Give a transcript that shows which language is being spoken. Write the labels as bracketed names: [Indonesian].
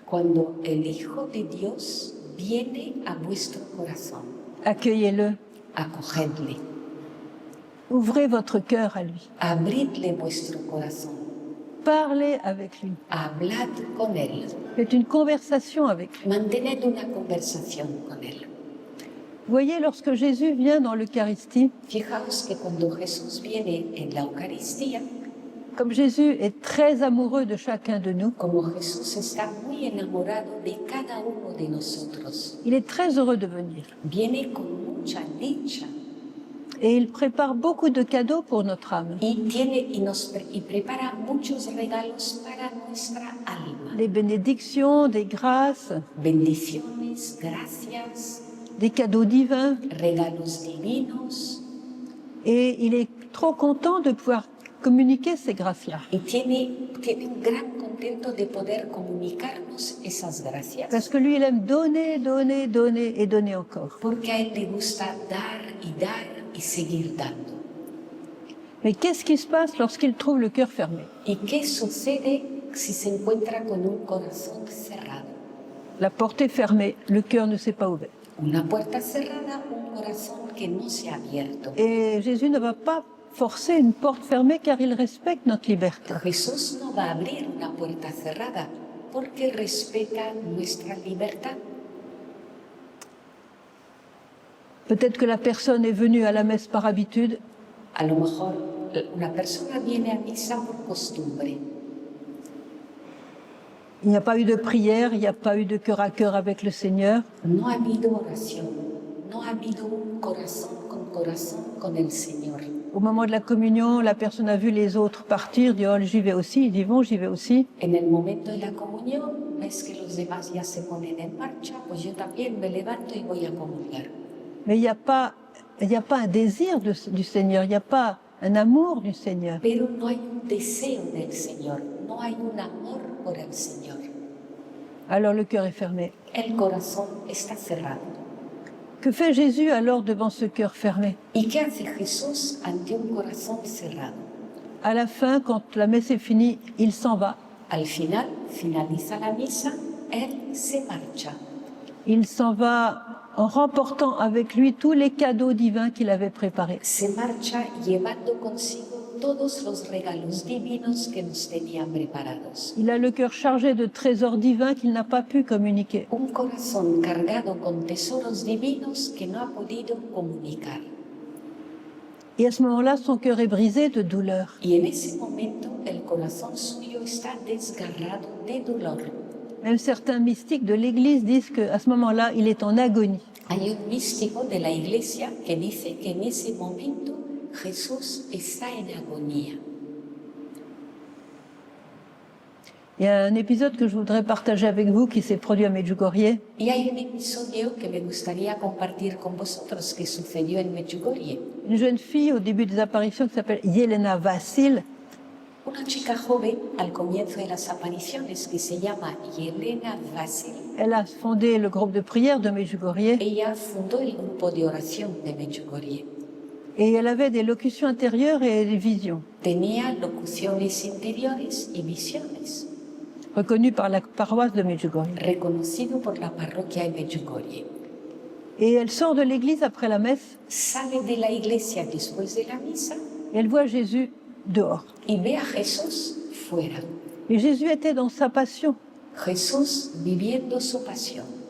[Spanish] Cuando el Hijo de Dios viene a vuestro corazón, [French] accueillez-le, [Spanish] acogedle, [French] ouvrez votre cœur à lui, [Spanish] abridle vuestro corazón, [French] parlez avec lui, [Spanish] hablad con él, [French] faites une conversation avec lui. [Spanish] mantened una conversación con él. [French] Voyez, lorsque Jésus vient dans l'Eucharistie, [Spanish] Fijaos que cuando Jesús viene en la Eucaristía, [French] comme Jésus est très amoureux de chacun de nous, [Spanish] como Jesús está muy enamorado de cada uno de nosotros, [French] il est très heureux de venir. [Spanish] viene con mucha dicha [French] Et il prépare beaucoup de cadeaux pour notre âme. [Spanish] y prepara muchos regalos para nuestra alma. [French] Des bénédictions, des grâces, [Spanish] Bendiciones, gracias, [French] des cadeaux divins. [Spanish] regalos divinos, [French] Et il est trop content de pouvoir communiquer ces grâces-là. [Spanish] y tiene un gran contento de poder comunicarnos esas gracias. [French] Parce que lui, il aime donner, donner, donner et donner encore. [Spanish] Porque a él le gusta dar y seguir dando. [French] Mais qu'est-ce qui se passe lorsqu'il trouve le cœur fermé? [Spanish] ¿Y qué sucede si se encuentra con un corazón cerrado? [French] La porte est fermée, le cœur ne s'est pas ouvert. [Spanish] Una puerta cerrada, un corazón que no se ha abierto. [French] Et Jésus ne va pas forcer une porte fermée car il respecte notre liberté. [Spanish] Jesús no va a abrir una puerta cerrada porque respeta nuestra libertad. [French] Peut-être que la personne est venue à la messe par habitude, [Spanish] A lo mejor una persona viene a misa por costumbre. [French] il n'y a pas eu de prière, il n'y a pas eu de cœur à cœur avec le Seigneur. [Spanish] No ha habido oración, no ha habido un corazón con el Señor. [French] Au moment de la communion, la personne a vu les autres partir, dit « Oh, j'y vais aussi », ils disent « Bon, j'y vais aussi ». [Spanish] En el momento de la comunión, ves que los demás ya se ponen en marcha, pues yo también me levanto y voy a comulgar. [French] Mais il n'y a pas un désir du Seigneur, il n'y a pas un amour du Seigneur. [Spanish] Pero no hay un deseo del Señor, no hay un amor por el Señor. [French] Alors le cœur est fermé. [Spanish] El corazón está cerrado. [French] Que fait Jésus alors devant ce cœur fermé? [Spanish] ¿Y qué hace Jesús ante un corazón cerrado? [French] À la fin, quand la messe est finie, il s'en va. [Spanish] Al final, finaliza la misa, Él se marcha. [French] Il s'en va en remportant avec lui tous les cadeaux divins qu'il avait préparés. [Spanish] Se marcha llevando consigo todos los regalos divinos que nos tenía preparados. [French] Il a le cœur chargé de trésors divins qu'il n'a pas pu communiquer. [Spanish] Un corazón cargado con tesoros divinos que no ha podido comunicar. [French] Et à ce moment-là, son cœur est brisé de douleur. [Spanish] Y en ese momento el corazón suyo está desgarrado de dolor. [French] Même certains mystiques de l'Église disent qu'à ce moment-là, il est en agonie. [Spanish] Hay un místico de la iglesia que dice que en ese momento Jesús está en agonía. [French] Il y a un épisode que je voudrais partager avec vous qui s'est produit à Medjugorje. [Spanish] Y hay un episodio que me gustaría compartir con vosotros que sucedió en Medjugorje. [French] Une jeune fille au début des apparitions qui s'appelle Yelena Vassil. [Spanish] Una chica joven al comienzo de las apariciones que se llama Yelena Vassil. [French] Elle a fondé le groupe de prière de Medjugorje [Spanish] Ella fundó el grupo de oración de Medjugorje. [French] et elle avait des locutions intérieures et des visions [Spanish] Tenía locuciones interiores y visiones, [French] reconnues par la paroisse de Medjugorje. [Spanish] reconocido por la parroquia de Medjugorje. [French] Et elle sort de l'église après la messe [Spanish] Sale de la iglesia después de la misa [French] et elle voit Jésus dehors. [Spanish] y ve a Jesús fuera. [French] Et Jésus était dans sa passion. [Spanish] Jesús viviendo su pasión,